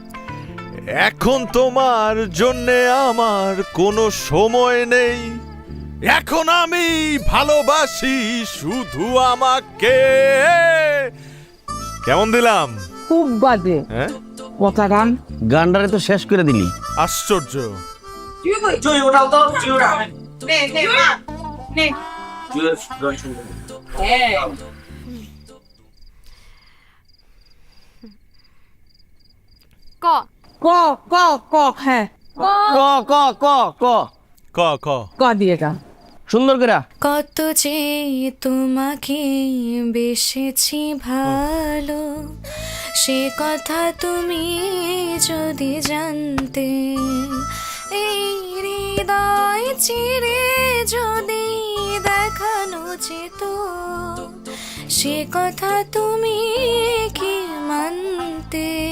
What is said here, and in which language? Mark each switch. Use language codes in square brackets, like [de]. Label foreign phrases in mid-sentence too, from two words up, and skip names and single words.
[bn] এখন তোমার জন্যে আমার কোনো সময় নেই, এখন আমি ভালোবাসি শুধু আমাকে। কেমন দিলাম? খুব বাজে হ্যাঁ, কথা গান। গান্ডারে তো শেষ করে দিলি। আশ্চর্য। ক ক ক ক হ্যাঁ ক ক ক ক ক ক ক দিয়ে গা। সুন্দর করে। কত যে তোমাকে বেসেছি ভালো, সে কথা তুমি যদি জানতে, এই হৃদয় চিরে যদি দেখানো যেত, সে কথা তুমি কি মানতে,